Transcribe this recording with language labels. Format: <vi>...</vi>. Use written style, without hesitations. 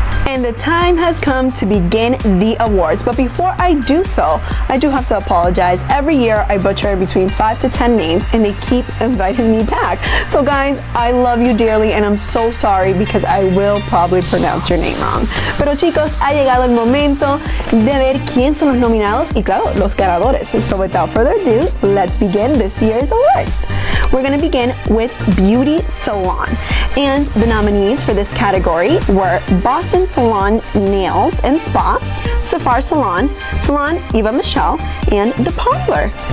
<en>And the time has come to begin the awards. But before I do so, I do have to apologize. Every year I butcher between 5 to 10 names and they keep inviting me back. So guys, I love you dearly and I'm so sorry because I will probably pronounce your name wrong.</en> <es>Pero chicos, ha llegado el momento de ver quién son los nominados y claro, los ganadores.</es> <en>So without further ado, let's begin this year's awards. We're going to begin with Beauty Salon. And the nominees for this category were Boston Salon Nails and Spa, Safar Salon, Salon Eva Michelle, and The Parlor.</en>